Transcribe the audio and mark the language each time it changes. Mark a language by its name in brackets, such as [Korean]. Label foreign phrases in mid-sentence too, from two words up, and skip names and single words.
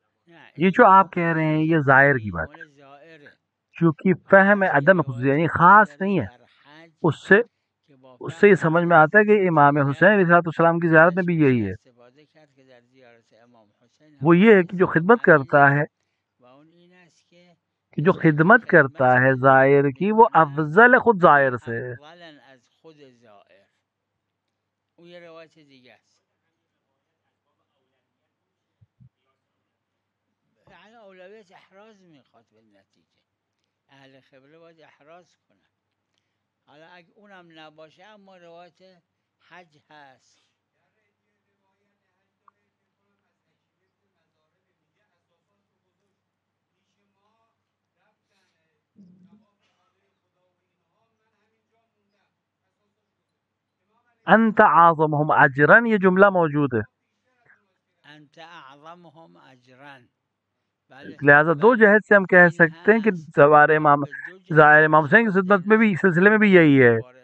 [Urdu] یہ جو آپ کہہ رہے ہیں یہ ظاہر کی بات ہے، چونکہ فہم عدم خصوصی یعنی خاص نہیں ہے، اس سے یہ سمجھ میں آتا ہے کہ امام حسین علیہ السلام کی زیارت میں بھی یہی ہے، وہ یہ ہے کہ جو خدمت کرتا ہے، کہ جو خدمت کرتا ہے زائر کی وہ افضل خود زائر سے ہے۔ [Persian] یعنی اولویت احراز میخواد بالنتیجه اهل خبره باید احراز کنن. حالا اگه اونم نباشه اما روایت حج هست. [Arabic] انت اعظمهم اجرا [Urdu] یہ جملہ موجود ہے، [Arabic] انت اعظمهم اجرا. [Urdu] لہذا دو جہت سے ہم کہہ سکتے ہیں کہ زائر امام حسین کی خدمت میں بھی سلسلے میں بھی یہی ہے۔